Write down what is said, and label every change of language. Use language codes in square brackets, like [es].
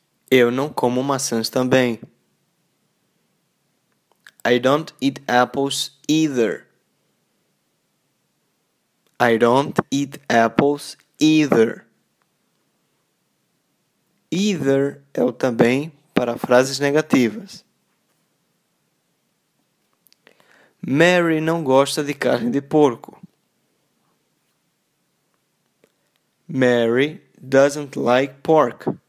[pt] Eu não como maçãs também. [en] I don't eat apples either. I don't eat apples either. [pt] Either é o também para frases negativas. Mary não gosta de carne de porco. [en] Mary doesn't like pork.